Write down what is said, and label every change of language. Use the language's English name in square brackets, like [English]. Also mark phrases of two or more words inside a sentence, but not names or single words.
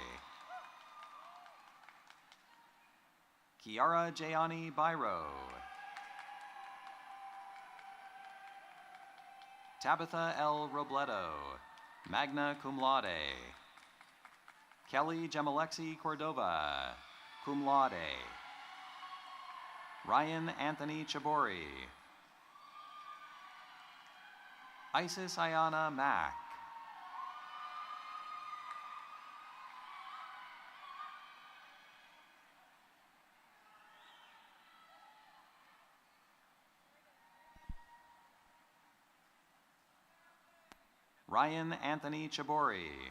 [English] Kiara Jayani Byro. Tabitha L. Robledo, [Latin] magna cum laude. [English] Kelly Gemalexi Cordova, [Latin] cum laude. [English] Ryan Anthony Chabori. Isis Ayana Mack. Ryan Anthony Chabori.